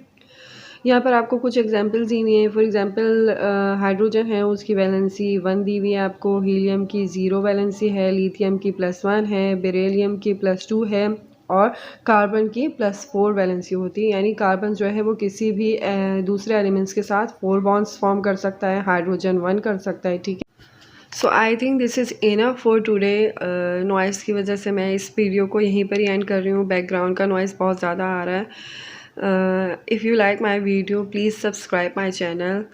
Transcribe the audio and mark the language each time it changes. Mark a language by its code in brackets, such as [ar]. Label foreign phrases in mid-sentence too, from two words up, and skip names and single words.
[hi] यहाँ पर आपको कुछ एग्जांपल्स दी हुई हैं। [en] for example [hi] हाइड्रोजन है, उसकी वैलेंसी 1 दी हुई है आपको, हीलियम की 0 वैलेंसी है, लिथियम की +1 है, बेरिलियम की +2 है और कार्बन की +4 वैलेंसी होती है। यानी कार्बन जो है वो किसी भी दूसरे एलिमेंट्स के साथ 4 [en] bonds form [hi] कर सकता है, हाइड्रोजन 1 कर सकता है, ठीक है। [en] so I think this is enough for today. [hi] नॉइज़ की वजह से मैं इस वीडियो को यहीं पर ही एंड कर रही हूँ। बैकग्राउंड का नॉइज़ बहुत ज़्यादा आ रहा है। [en] If you like my video, please subscribe my channel.